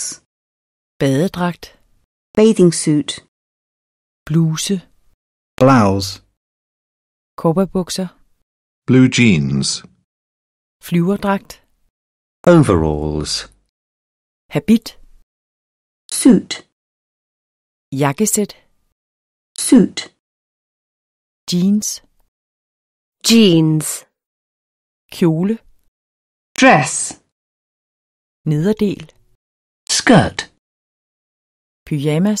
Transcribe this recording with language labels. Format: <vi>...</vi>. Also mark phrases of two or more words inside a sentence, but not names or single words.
<da>Badedragt.</da> <en>Bathing suit.</en> <da>Bluse.</da> <en>Blouse.</en> <da>Cowboybukser.</da> <en>Blue jeans.</en> <da>Flyverdragt.</da> <en>Overalls.</en> <da>Habit.</da> <en>Suit.</en> <da>Jakkesæt.</da> <en>Suit.</en> <da>Jeans.</da> <en>Jeans.</en> <da>Kjole.</da> <en>Dress.</en> <da>Nederdel.</da> <en>Skirt.</en> <da>Pyjamas.</da>